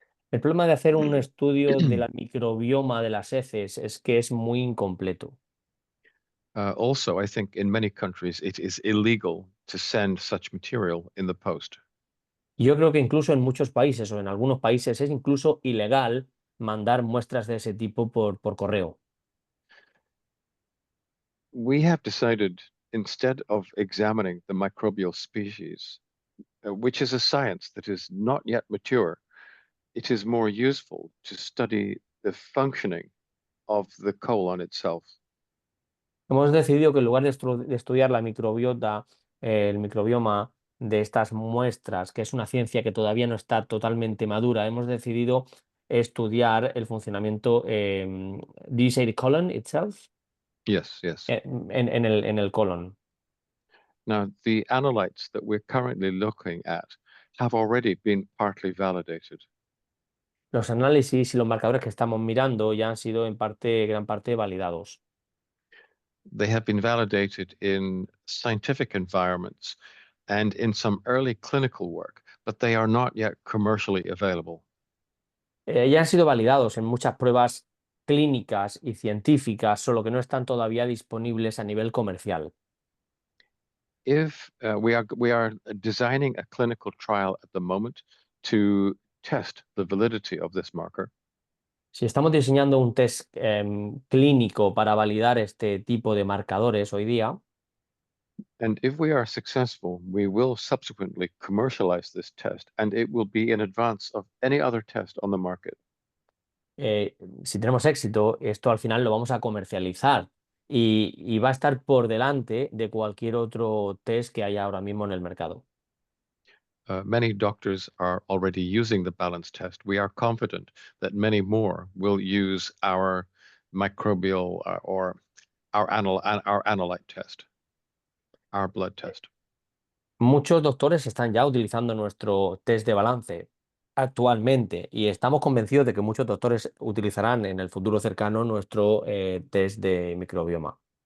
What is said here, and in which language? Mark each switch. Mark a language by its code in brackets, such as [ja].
[es] El problema de hacer un estudio de la microbioma de las heces es que es muy incompleto. [en] Also, I think in many countries it is illegal to send such material in the post. [es] Yo creo que incluso en muchos países o en algunos países es incluso ilegal mandar muestras de ese tipo por correo. [en] We have decided, instead of examining the microbial species, which is a science that is not yet mature, it is more useful to study the functioning of the colon itself. [es] Hemos decidido que en lugar de estudiar la microbiota, el microbioma de estas muestras, que es una ciencia que todavía no está totalmente madura, hemos decidido estudiar el funcionamiento, [en] do you say the colon itself? Yes, yes. [es] En el colon. [en] Now, the analytes that we're currently looking at have already been partly validated. [es] Los análisis y los marcadores que estamos mirando ya han sido en parte, gran parte validados. [en] They have been validated in scientific environments and in some early clinical work, but they are not yet commercially available. [es] Ya han sido validados en muchas pruebas clínicas y científicas, solo que no están todavía disponibles a nivel comercial. [en] If we are designing a clinical trial at the moment to test the validity of this marker, [es] Si estamos diseñando un test clínico para validar este tipo de marcadores hoy día, [en] and if we are successful, we will subsequently commercialize this test, and it will be in advance of any other test on the market. [es] si tenemos éxito, esto al final lo vamos a comercializar y va a estar por delante de cualquier otro test que haya ahora mismo en el mercado. [en] Many doctors are already using the balance test. We are confident that many more will use our microbial or our analyte test, our blood test. [es] Muchos doctores están ya utilizando nuestro test de balance actualmente y estamos convencidos de que muchos doctores utilizarán en el futuro cercano nuestro test de microbioma.